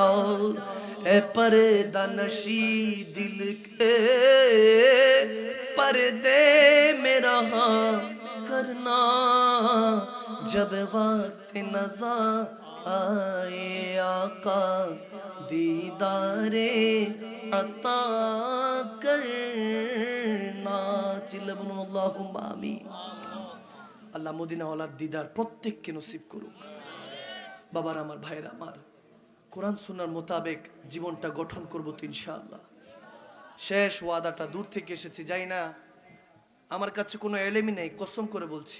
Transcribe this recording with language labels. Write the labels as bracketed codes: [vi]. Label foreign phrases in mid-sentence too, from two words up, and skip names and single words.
[ur] اے پردہ نشی دل کے پردے میں رہا کرنا، جب وقت نظر آئے آقا دیدار عطا کرنا۔ [bn] চিল্লা বলুন [ar] اللهم آمين. [bn] আল্লাহ মদিনাওয়ালার দিদার প্রত্যেককে নসিব করুক। বাবার আমার, ভাইরা আমার, কোরআন সুন্নাহর মোতাবেক জীবনটা গঠন করব তো ইনশাআল্লাহ। শেষ ওয়াদাটা দূর থেকে এসেছি, যাই না আমার কাছে কোনো এলেমই নেই, কসম করে বলছি।